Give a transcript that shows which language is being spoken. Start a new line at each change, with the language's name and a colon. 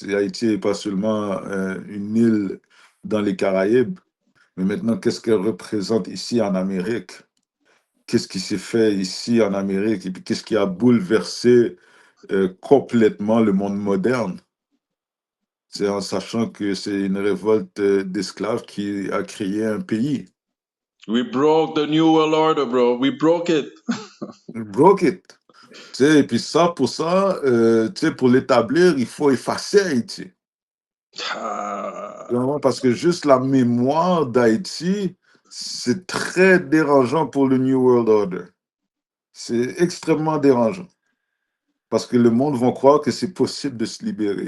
French: Haïti n'est pas seulement une île dans les Caraïbes, mais maintenant, qu'est-ce qu'elle représente ici en Amérique? Qu'est-ce qui s'est fait ici en Amérique? Et puis, qu'est-ce qui a bouleversé complètement le monde moderne? C'est en sachant que c'est une révolte d'esclaves qui a créé un pays.
English: We broke the New World Order, bro. We broke it. Broke it.
French: Et puis ça, pour l'établir, il faut effacer Haïti. Ah, Parce que juste la mémoire d'Haïti, c'est très dérangeant pour le New World Order. C'est extrêmement dérangeant. Parce que le monde va croire que c'est possible de se libérer.